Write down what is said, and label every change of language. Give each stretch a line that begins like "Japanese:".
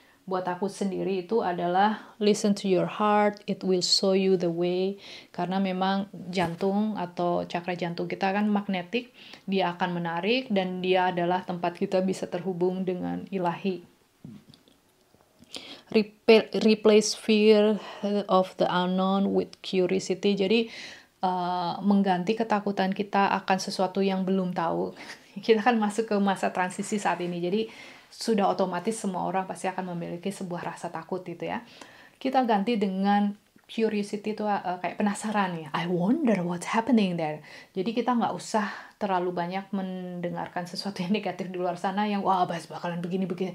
Indonesian: Buat aku sendiri itu adalah
English: listen to your heart, it will show you the way.
Indonesian: Karena memang jantung atau cakra jantung kita kan magnetik, dia akan menarik dan dia adalah tempat kita bisa terhubung dengan ilahi.
English: Replace fear of the unknown with curiosity.
Indonesian: Jadi mengganti ketakutan kita akan sesuatu yang belum tahu. Kita kan masuk ke masa transisi saat ini. Jadi sudah otomatis semua orang pasti akan memiliki sebuah rasa takut gitu ya. Kita ganti dengan curiosity itu kayak penasaran ya.
English: I wonder what's happening there.
Indonesian: Jadi kita nggak usah terlalu banyak mendengarkan sesuatu yang negatif di luar sana yang wah bakalan begini.